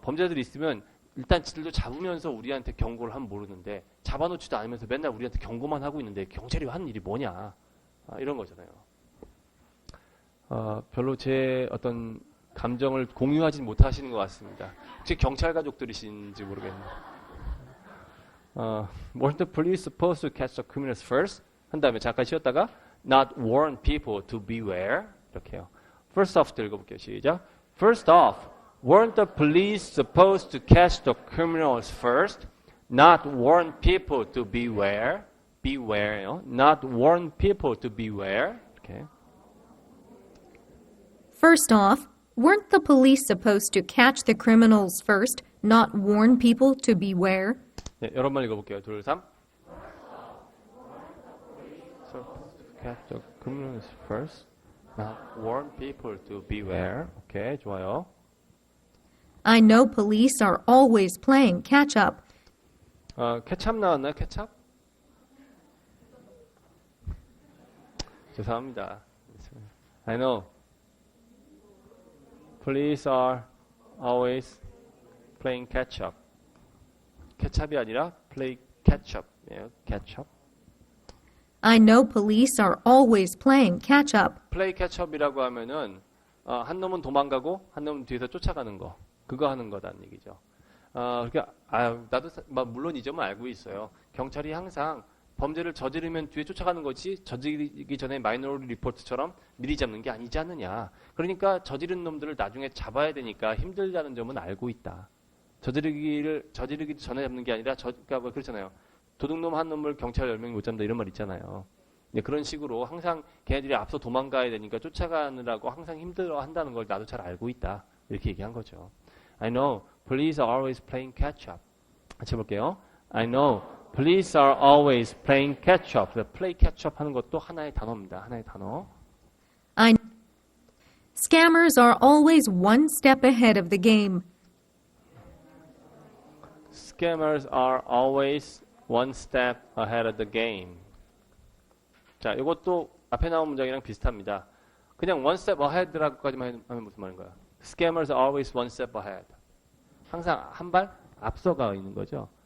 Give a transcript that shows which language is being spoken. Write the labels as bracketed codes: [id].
[ko] 범죄자들이 있으면 일단 지들도 잡으면서 우리한테 경고를 하면 모르는데 잡아놓지도 않으면서 맨날 우리한테 경고만 하고 있는데 경찰이 하는 일이 뭐냐 이런 거잖아요. 별로 제 어떤 감정을 공유하지 못하시는 것 같습니다. 혹시 경찰 가족들이신지 모르겠네요. [en] Weren't the police supposed to catch the criminals first? [ko] 한 다음에 잠깐 쉬었다가 [en] not warn people to beware [ko] 이렇게요. [en] First off [ko] 읽어볼게요. 시작. [en] First off, weren't the police supposed to catch the criminals first? Not warn people to beware. Beware요. Not warn people to beware. [ko] 이렇게. [en] First off, weren't the police supposed to catch the criminals first, not warn people to beware? [ko] 네, 여러 번 읽어볼게요. 둘, 삼. [en] Catch the criminals first, not warn people to beware. [ko] 오케이, 좋아요. [en] I know police are always playing catch up. [ko] 케찹 나왔나요? 케찹? 죄송합니다. [en] I know. Police are always playing catch up. [ko] 케찹이 아니라 [en] play catch up [ko] 이에요. [en] catch up. I know police are always playing catch up. [ko] play catch up이라고 하면은 한 놈은 도망가고 한 놈은 뒤에서 쫓아가는 거. 그거 하는 거다는 얘기죠. 그러니까 나도 물론 이 점은 알고 있어요. 경찰이 항상 범죄를 저지르면 뒤에 쫓아가는 거지 저지르기 전에 마이너리티 리포트처럼 미리 잡는 게 아니지 않느냐. 그러니까 저지른 놈들을 나중에 잡아야 되니까 힘들다는 점은 알고 있다. 저지르기 전에 잡는 게 아니라 그러니까 그렇잖아요. 도둑놈 한 놈을 경찰 10명이 못 잡는다 이런 말 있잖아요. 그런 식으로 항상 걔네들이 앞서 도망가야 되니까 쫓아가느라고 항상 힘들어 한다는 걸 나도 잘 알고 있다. 이렇게 얘기한 거죠. [en] I know police are always playing catch up. [ko] 같이 해볼게요. [en] I know police are always playing catch up. [ko] play catch up 하는 것도 하나의 단어입니다. 하나의 단어. [en] Scammers are always one step ahead of the game. Scammers are always one step ahead of the game. [ko] 자, 이것도 앞에 나온 문장이랑 비슷합니다. 그냥 [en] one step ahead [ko] 라고까지만 하면 무슨 말인가요? [en] Scammers are always one step ahead. [ko] 항상 한 발 앞서가 있는 거죠.